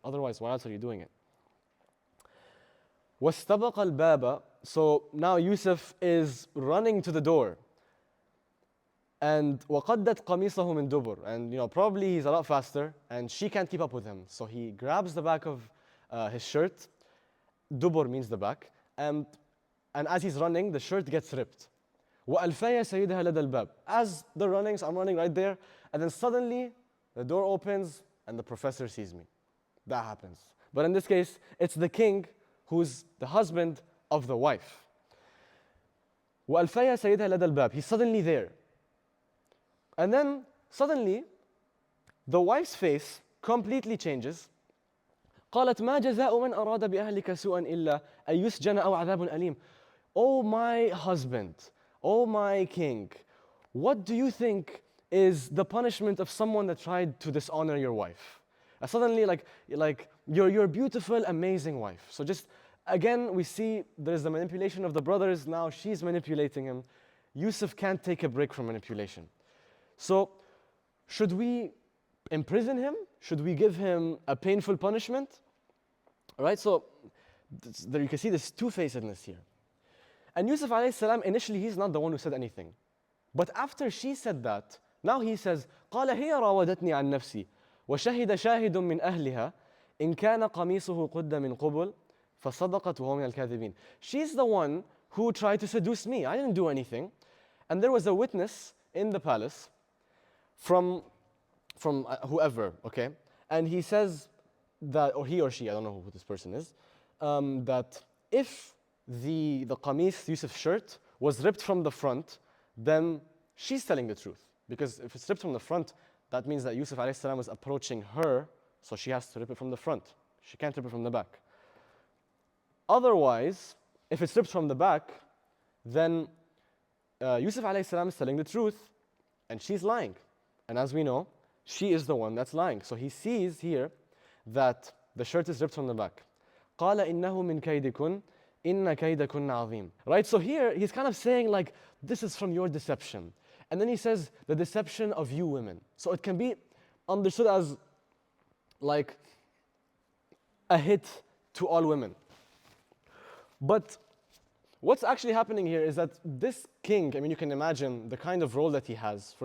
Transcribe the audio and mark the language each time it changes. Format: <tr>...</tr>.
<en>Otherwise, why else are you doing it?</en> <ar>وَاسْتَبَقَ الْبَابَ.</ar> <en>So now Yusuf is running to the door. And</en> <ar>وَقَدَّتْ قَمِيصَهُ مِنْ دُبُرٍ.</ar> <en>And probably he's a lot faster and she can't keep up with him. So he grabs the back of his shirt. dubur means the back, and as he's running, the shirt gets ripped.</en> <ar>وَأَلْفَيَ سَيِّدَهَا لَدَى الْبَابِ.</ar> <en>As they're running, so I'm running right there, and then suddenly the door opens and the professor sees me. That happens. But in this case, it's the king who's the husband of the wife.</en> <ar>وَأَلْفَيَ سَيِّدَهَا لَدَى الْبَابِ.</ar> <en>He's suddenly there. And then suddenly, the wife's face completely changes.</en> <ar>قالت ما جزاء من أراد بأهلك سوءا إلا أن يسجن أو عذاب أليم.</ar> <en>Oh my husband, oh my king, what do you think is the punishment of someone that tried to dishonor your wife? Suddenly, like your beautiful, amazing wife. So just again, we see there's the manipulation of the brothers. Now she's manipulating him. Yusuf can't take a break from manipulation. So should we imprison him? Should we give him a painful punishment? All right, so there you can see this two-facedness here. And Yusuf alayhi salam, initially he's not the one who said anything. But after she said that, now he says,</en> <ar>قال هي راودتني عن نفسي وشهد شاهد من أهلها إن كان قميصه قد من قبل فصدقت وهو من الكاذبين.</ar> <en>She's the one who tried to seduce me. I didn't do anything. And there was a witness in the palace from whoever, okay? And he says that, or he or she, I don't know who this person is, that if the qamis, Yusuf's shirt, was ripped from the front, then she's telling the truth. Because if it's ripped from the front, that means that Yusuf alayhi salam was approaching her, so she has to rip it from the front. She can't rip it from the back. Otherwise, if it's ripped from the back, then Yusuf alayhi salam is telling the truth, and she's lying. And as we know, she is the one that's lying. So he sees here that the shirt is ripped from the back.</en> <ar>قال إنه من كيدكن إن كيدكن عظيم.</ar> <en>Right, so here he's kind of saying like, this is from your deception. And then he says, the deception of you women. So it can be understood as like a hit to all women. But what's actually happening here is that this king, I mean, you can imagine the kind of role that he has.</en>